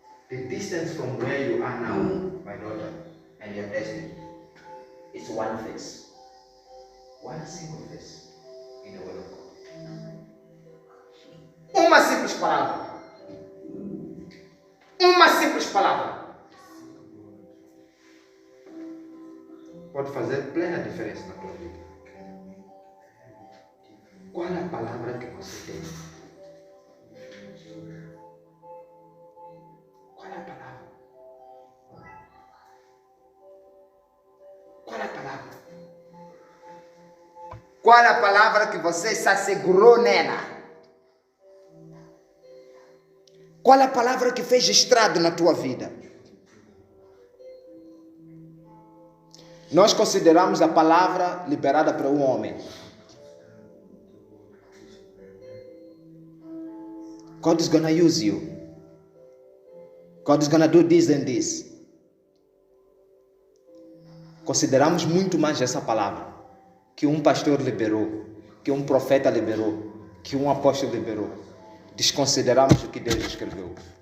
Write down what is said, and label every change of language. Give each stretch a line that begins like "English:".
English: The distance from where you are now, my daughter, and your destiny, is one verse. One single verse in the Word of God.
Portuguese: Uma simples palavra. Uma simples palavra pode fazer plena diferença na tua vida. Qual é a palavra que você tem? Qual é a palavra? Qual é a palavra? Qual é a palavra que você se assegurou nela? Qual é a palavra que fez estrado na tua vida? Nós consideramos a palavra liberada para um homem.
English: God is gonna use you. God is gonna do this and this.
Portuguese: Consideramos muito mais essa palavra que um pastor liberou, que um profeta liberou, que um apóstolo liberou. Desconsideramos o que Deus escreveu.